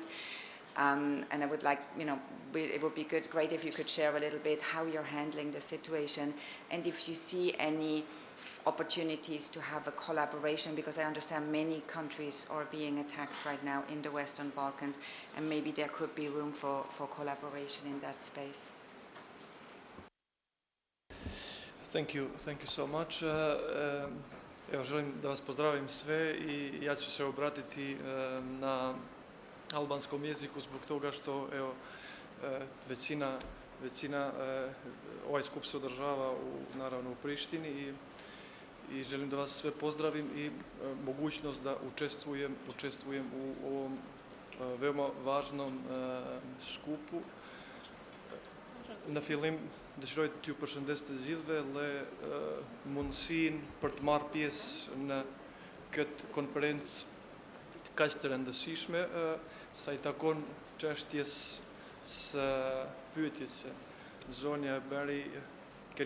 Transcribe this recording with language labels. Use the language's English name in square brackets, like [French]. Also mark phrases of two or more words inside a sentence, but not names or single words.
[English] And I would like, it would be great if you could share a little bit how you're handling the situation, and if you see any opportunities to have a collaboration, because I understand many countries are being attacked right now in the Western Balkans, and maybe there could be room for collaboration in that space. Thank you so much. [Serbian] Evo, želim da vas pozdravim sve i ja ću se obratiti na albanskom jeziku zbog toga što većina ovaj skup se održava naravno u Prištini i želim da vas sve pozdravim i mogućnost da učestvujem u ovom veoma važnom skupu. [Albanian] Në fillim dëshiroj t'ju përshëndes të gjithëve dhe mundësinë për të marrë pjesë në këtë konferencë kaq të rëndësishme sa I takon çështjes së pyetjes se zonja e Beri keni